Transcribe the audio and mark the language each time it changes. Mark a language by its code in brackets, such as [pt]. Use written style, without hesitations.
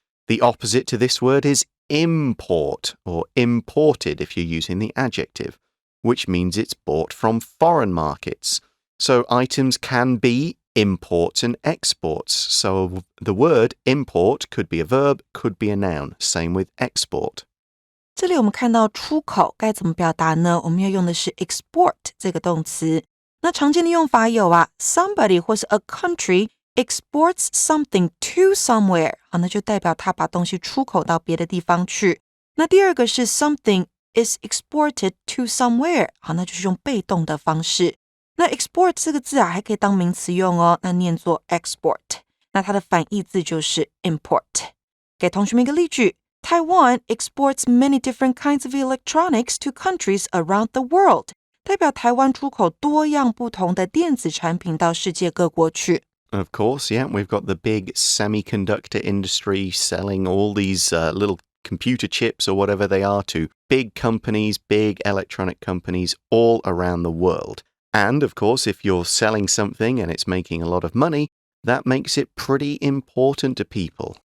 [en] The opposite to this word is import or imported if you're using the adjective, which means it's bought from foreign markets. So items can be imports and exports. So the word import could be a verb, could be a noun. Same with export. [zh] 这里我们看到出口该怎么表达呢？我们要用的是 export 这个动词。那常见的用法有somebody 或是 [en] a country exports something to somewhere， [zh] 好，那就代表他把东西出口到别的地方去。那第二个是 [en] something is exported to somewhere， [zh] 好，那就是用被动的方式。那 export 这个字还可以当名词用哦，那念作 export。那它的反义字就是 import。给同学们一个例句 [en] ：Taiwan exports many different kinds of electronics to countries around the world。 [zh] 代表台湾出口多样不同的电子产品到世界各国去。 [en] Of course, yeah. We've got the big semiconductor industry selling all these little computer chips or whatever they are to big companies, big electronic companies all around the world. And, of course, if you're selling something and it's making a lot of money, that makes it pretty important to people.